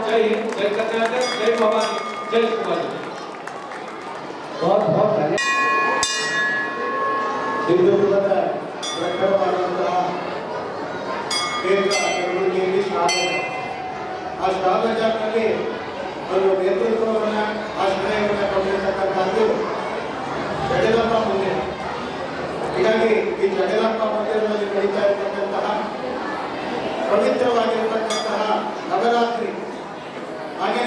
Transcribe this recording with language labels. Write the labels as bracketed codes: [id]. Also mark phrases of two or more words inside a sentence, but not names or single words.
[hi] जय हिंद, जय कर्नाटक, जय भवानी, जय कुमारी. बहुत बहुत धन्यवाद. [kn] ಕ್ಷೇತ್ರ ಚಟುವಟಿಕೆಯಲ್ಲಿ ಶಾಲೆ ಆ ಶಾಲೆಗಳಲ್ಲಿ ಅವರು ನೇತೃತ್ವವನ್ನು ಆಶ್ರಯವನ್ನು ಕೊಟ್ಟಿರ್ತಕ್ಕಂಥದ್ದು ಜಗದಮ್ಮ ಮಂದಿರ. ಹೀಗಾಗಿ ಈ ಜಗದಮ್ಮ ಮಂದಿರದಲ್ಲಿ ನಡೀತಾ ಇರತಕ್ಕಂತಹ ಪವಿತ್ರವಾಗಿರತಕ್ಕಂತಹ ನವರಾತ್ರಿ ಹಾಗೆಯೇ